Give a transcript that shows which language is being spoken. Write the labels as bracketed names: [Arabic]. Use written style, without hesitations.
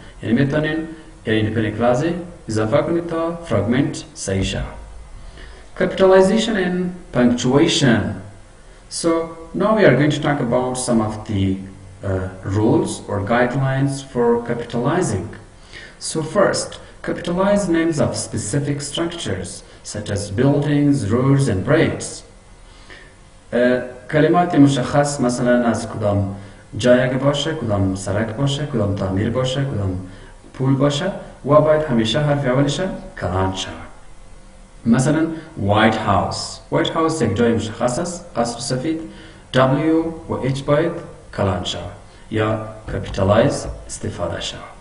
[Persian] یعنی میتونین یک independent clause اضافه کنید تا فراگمنت صحیح شود. [English] Capitalization and punctuation. So now we are going to talk about some of the rules or guidelines for capitalizing. So first, capitalize names of specific structures such as buildings, roads and bridges. [Persian] کلمات مشخص مثلا از کدام جای باشه، کدام سرک باشه، کدام تعمیر باشه، کدام پول باشه و باید همیشه حرف اولش کلان شود. مثلا White House. White House یک جای مشخص است، قصر سفید. W و H باید کلان شود یا کپیتالایز استفاده شود.